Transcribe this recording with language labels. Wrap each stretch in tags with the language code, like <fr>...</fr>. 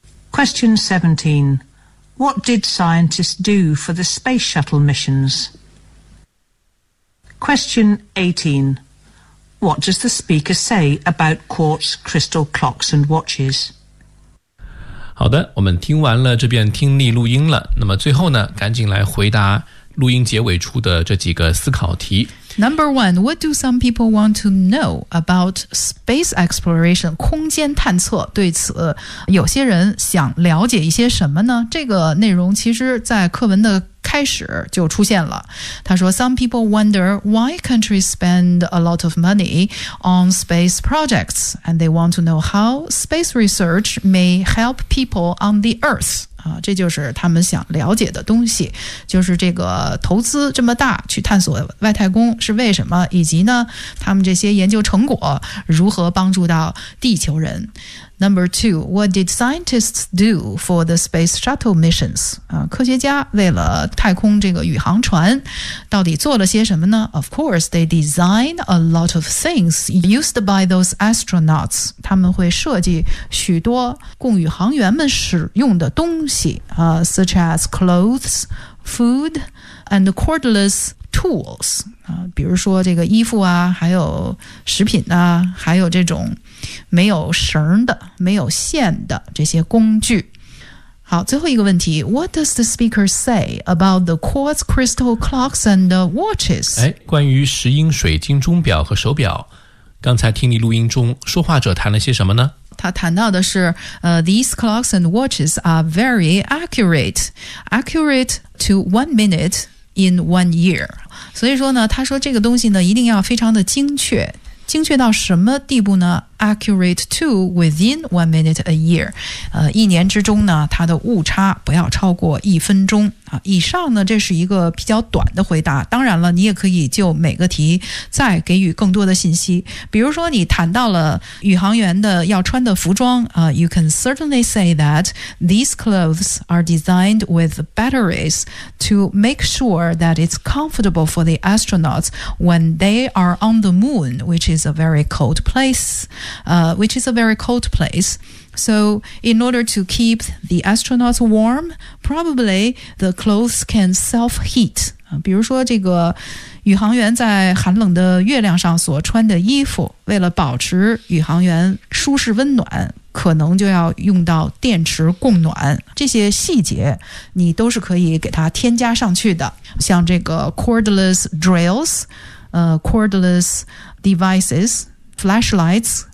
<en>Question 17. What did scientists do for the space shuttle missions? Question 18. What does the speaker say about quartz crystal clocks and watches?</en> <zh>好的，我们听完了这遍听力录音了。那么最后呢，赶紧来回答录音结尾处的这几个思考题。</zh> <en>Number one, what do some people want to know about space exploration?</en> <zh>空间探测，对此有些人想了解一些什么呢？这个内容其实在课文的开始就出现了。他说</zh> <en>,Some people wonder why countries spend a lot of money on space projects, and they want to know how space research may help people on the Earth.</en> <zh>这就是他们想了解的东西，就是这个投资这么大去探索外太空是为什么，以及呢，他们这些研究成果如何帮助到地球人。</zh> <en>Number two, what did scientists do for the space shuttle missions?</en> <zh>科学家为了太空这个宇航船到底做了些什么呢？</zh> <en>Of course, they design a lot of things used by those astronauts.</en> <zh>他们会设计许多供宇航员们使用的东西、</zh> <en>such as clothes, food, and cordless tools.</en> <zh>比如说这个衣服啊，还有食品啊，还有这种没有绳的、没有线的这些工具。好，最后一个问题</zh> <en>，What does the speaker say about the quartz crystal clocks and watches？</en> <zh>哎，关于石英水晶钟表和手表，刚才听你录音中，说话者谈了些什么呢？他谈到的是，</zh> <en>these clocks and watches are very accurate, accurate to 1 minute in 1 year。</en> <zh>所以说呢，他说这个东西呢一定要非常的精确，精确到什么地步呢？</zh> <en>Accurate to within 1 minute a year，</en> <zh>一年之中呢，它的误差不要超过1分钟啊。以上呢，这是一个比较短的回答。当然了，你也可以就每个题再给予更多的信息。比如说，你谈到了宇航员的要穿的服装啊、，</zh> <en>You can certainly say that these clothes are designed with batteries to make sure that it's comfortable for the astronauts when they are on the moon, which is a very cold place. Which is a very cold place. So in order to keep the astronauts warm, probably the clothes can self-heat.</en> <zh>比如说这个宇航员在寒冷的月亮上所穿的衣服，为了保持宇航员舒适温暖，可能就要用到电池供暖。这些细节你都是可以给它添加上去的。像这个</zh> <en>cordless drills, cordless devices,flashlights,</en>